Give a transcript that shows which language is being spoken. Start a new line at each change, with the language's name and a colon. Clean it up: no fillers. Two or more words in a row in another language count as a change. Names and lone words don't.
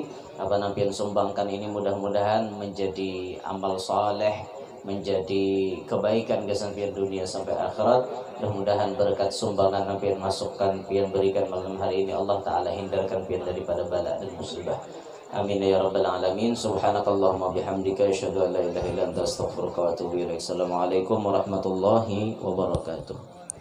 Banjar: Apa nampian sumbangkan ini mudah-mudahan menjadi amal saleh, menjadi kebaikan gesan pian dunia sampai akhirat. Mudah-mudahan berkat sumbangan nampian masukkan pian berikan malam hari ini Allah Ta'ala hindarkan pian daripada bala dan musibah.
Arabic: آمين يا رب العالمين. سبحانك اللهم وبحمدك أشهد أن لا إله إلا أنت أستغفرك وأتوب إليك. السلام عليكم ورحمة الله وبركاته.